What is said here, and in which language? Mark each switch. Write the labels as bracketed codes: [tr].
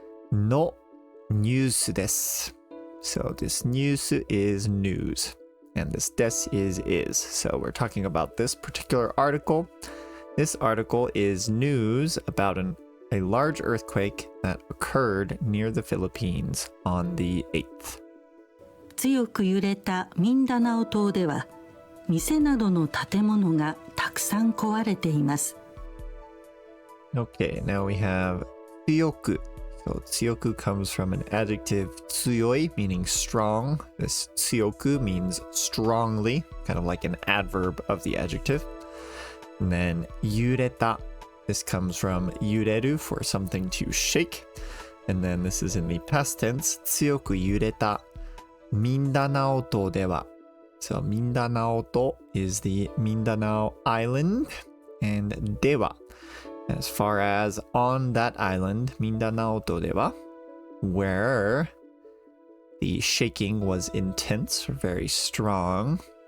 [en] No news desu. So this news is news, and this des is. So we're talking about this particular article. This article is news about a large earthquake that occurred near the Philippines on the 8th. [ja] 強く揺れたミンダナオ島では、店などの建物がたくさん壊れています。 [en] Okay, now we have 強く. So 強く comes from an adjective 強い, meaning strong. This 強く means strongly, kind of like an adverb of the adjective. And then 揺れた. This comes from 揺れる for something to shake. And then this is in the past tense. [ja] 強く揺れたミンダナオ島では. [en] So ミンダナオ島 is the Mindanao Island. And では, as far as on that island, ミンダナオ島では, where the shaking was intense or very strong.